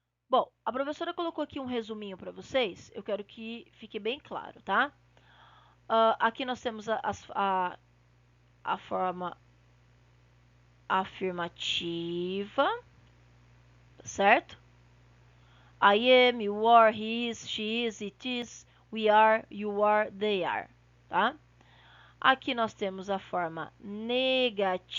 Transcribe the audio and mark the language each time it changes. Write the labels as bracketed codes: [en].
[pt] Bom, a professora colocou aqui um resuminho para vocês. Eu quero que fique bem claro, tá? Aqui nós temos a forma afirmativa, certo? [en] I am, you are, he is, she is, it is, we are, you are, they are, tá? [pt] Aqui nós temos a forma negativa.